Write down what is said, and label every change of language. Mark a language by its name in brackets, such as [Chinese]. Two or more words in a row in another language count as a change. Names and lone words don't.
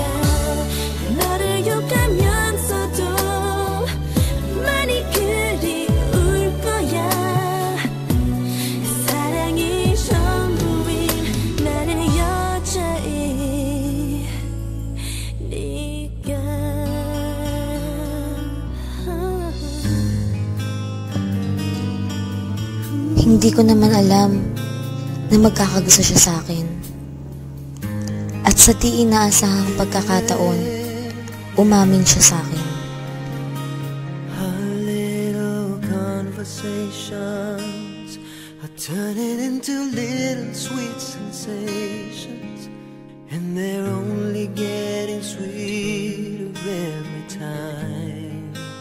[Korean] 너를 욕하면서도 많이 그리울 거야. 사랑이 전부인 나는 여자이니까. [Filipino] Hindi ko naman alam na magkakagusto siya sa akin. At sa di inaasahang pagkakataon, umamin siya sa akin. [English] Our little conversations are turning into little sweet sensations, and they're only getting sweeter every time.